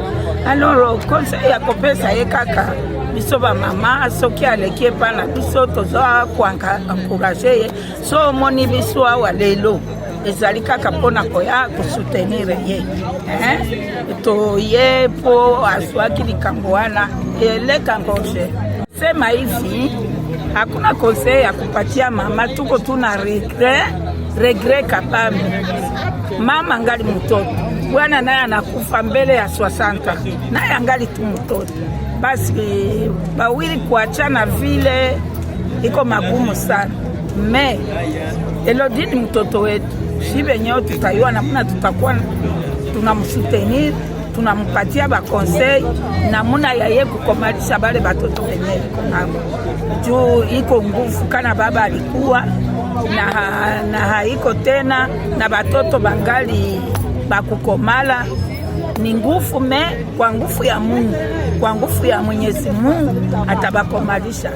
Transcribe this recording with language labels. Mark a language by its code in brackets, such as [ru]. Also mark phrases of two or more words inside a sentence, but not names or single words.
[ln] Alors conseil ya kopesa ye kaka biso ba mama soki aleki epana biso toza koanka encourager ye so moni biso awa lelo ezali kaka mpona koya kosoutenir ye to ye po azwaki likambo wana eleka ngoshe [sw] sema hivi hakuna conseil ya kupatia mama, tuko tuna regret kapame. Mama angali mtoto, bwana naye anakufa mbele ya 60, naye angali tu mtoto. Basi bawili kuachana vile iko magumu sana. Me Elodie ni mtoto wetu, si benyewe tutayua namna tutakuwa tunamsoutenir, tunampatia ba conseil namuna yaye kukomalisha bale batoto benyewe iko nabo. Juu iko nguvu kana baba alikuwa na haiko tena na batoto bangali bakukomala, ni nguvu me kwa nguvu ya Mungu, kwa nguvu ya Mwenyezi Mungu atabakomalisha.